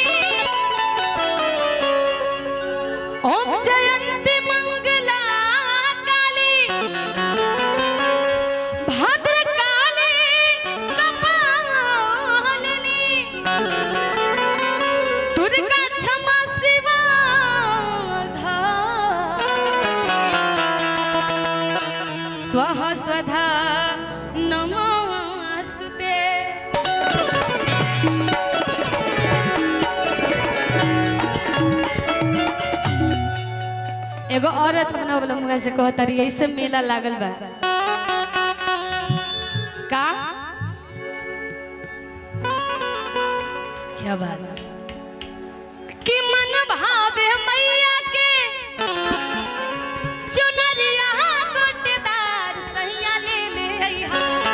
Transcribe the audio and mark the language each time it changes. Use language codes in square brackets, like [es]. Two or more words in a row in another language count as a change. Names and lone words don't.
[sa] ओम जयंती मंगला काली भद्रकाली कपालिनी। दुर्गा क्षमा शिवा स्वाहा स्वधा नमोस्तुते। [bho] एगो औरत अपना वाला मुँह से कहता रही ऐसे मेला लागल बा का क्या बात कि मन भावे मैया के चुनरिया गोटेदार सैया ले ले अइहा।